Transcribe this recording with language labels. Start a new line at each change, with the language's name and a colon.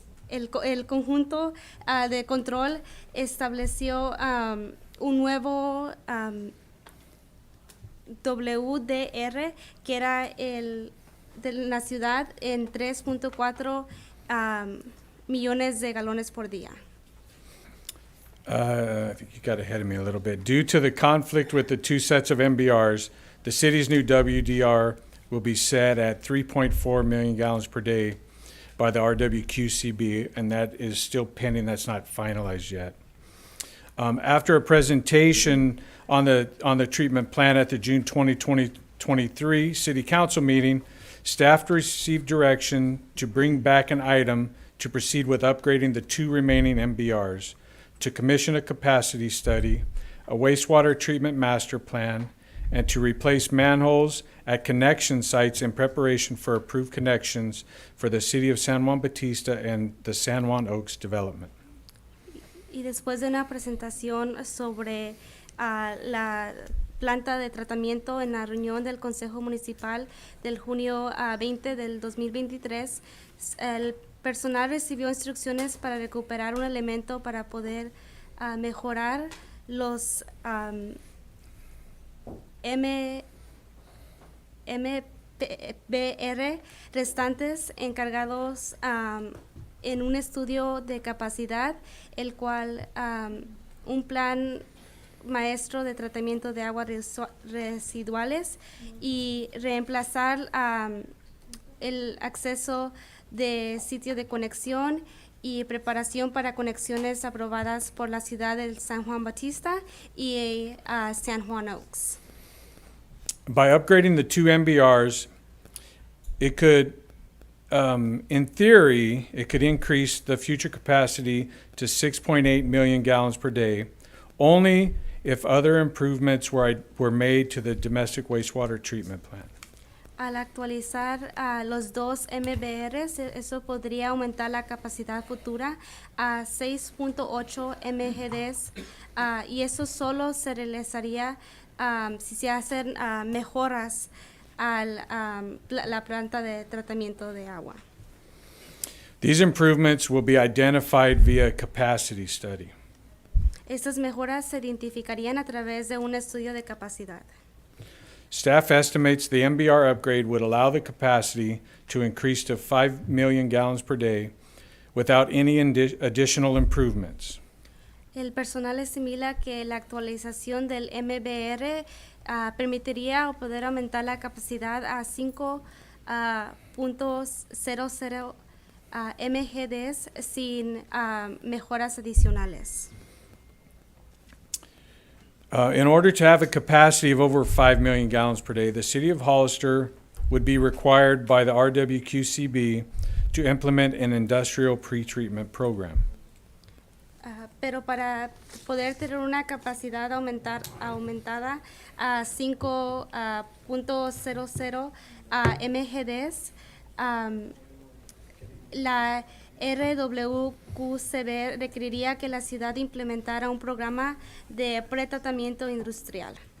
Spanish: el conjunto de control estableció un nuevo WDR, que era el de la ciudad, en 3.4 millones de galones por día.
English: I think you got ahead of me a little bit. Due to the conflict with the 2 sets of MBRs, the city's new WDR will be set at 3.4 million gallons per day by the RWQCB, and that is still pending. That's not finalized yet. After a presentation on the treatment plan at the June 2023 City Council meeting, staff received direction to bring back an item to proceed with upgrading the 2 remaining MBRs, to commission a capacity study, a wastewater treatment master plan, and to replace manholes at connection sites in preparation for approved connections for the City of San Juan Bautista and the San Juan Oaks development.
Spanish: Y después de una presentación sobre la planta de tratamiento en la reunión del Consejo Municipal del junio 20 del 2023, el personal recibió instrucciones para recuperar un elemento para poder mejorar los MBR restantes encargados en un estudio de capacidad, el cual un plan maestro de tratamiento de aguas residuales, y reemplazar el acceso de sitio de conexión y preparación para conexiones aprobadas por la ciudad de San Juan Bautista y San Juan Oaks.
English: By upgrading the two MBRs, it could, in theory, it could increase the future capacity to 6.8 million gallons per day, only if other improvements were made to the domestic wastewater treatment plant.
Spanish: Al actualizar los dos MBRs, eso podría aumentar la capacidad futura a 6.8 MGDs y eso solo se realizaría si se hacen mejoras a la planta de tratamiento de agua.
English: These improvements will be identified via a capacity study.
Spanish: Estas mejoras se identificarían a través de un estudio de capacidad.
English: Staff estimates the MBR upgrade would allow the capacity to increase to 5 million gallons per day without any additional improvements.
Spanish: El personal estimula que la actualización del MBR permitiría o poder aumentar la capacidad a 5.00 MGDs sin mejoras adicionales.
English: In order to have a capacity of over 5 million gallons per day, the City of Hollister would be required by the RWQCB to implement an industrial pretreatment program.
Spanish: Pero para poder tener una capacidad aumentada a 5.00 MGDs, la RWQCB requeriría que la ciudad implementara un programa de pretratamiento industrial.